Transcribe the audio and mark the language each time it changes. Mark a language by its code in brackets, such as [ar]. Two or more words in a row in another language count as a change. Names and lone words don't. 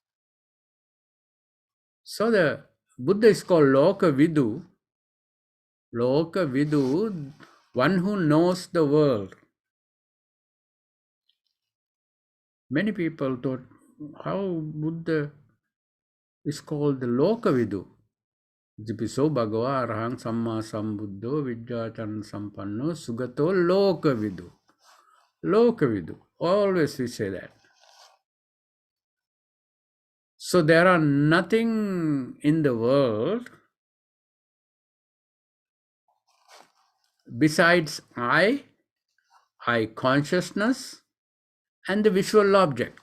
[en] So the Buddha is called [pi] Loka Vidu. Loka Vidu, [en] one who knows the world. Many people thought, how Buddha is called the [pi] Loka Vidu. Jipiso Bhagava Arahang Samma Sambuddho Vidyachan Sampanno Sugato Loka Vidu. Loka Vidu. [en] Always we say that. So there are nothing in the world besides eye consciousness, and the visual object.